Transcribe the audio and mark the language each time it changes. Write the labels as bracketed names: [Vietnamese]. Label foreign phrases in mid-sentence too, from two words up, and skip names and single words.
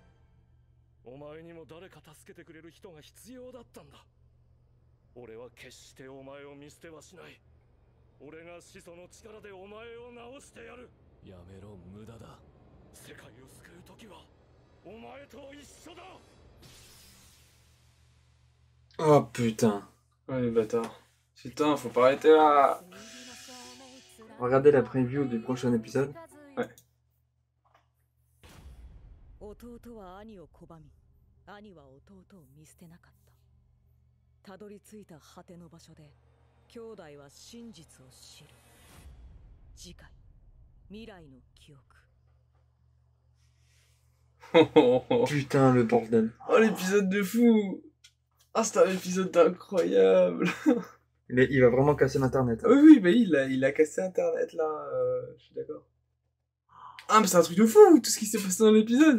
[Japanese] お前にも誰か助けてくれる人が必要だったんだ。俺は決してお前を見捨てはしない。俺が始祖の力でお前を治してやる。やめろ、無駄だ。世界を救う時はお前と一緒だ。 [French] Oh putain. Oh les bâtards. Putain, faut pas arrêter là. Regardez la preview du prochain épisode. Ouais. [Japanese] 弟は兄を拒み、兄は弟を見捨てなかった。たどり着いた果ての場所で兄弟は真実を知る。次回、未来の記憶。 [French] Putain, le bordel. Oh l'épisode de fou. Ah, c'était un épisode incroyable. Il va vraiment casser l'internet. Ah oui, bah il a cassé internet là, je suis d'accord. Ah mais c'est un truc de fou tout ce qui s'est passé dans l'épisode.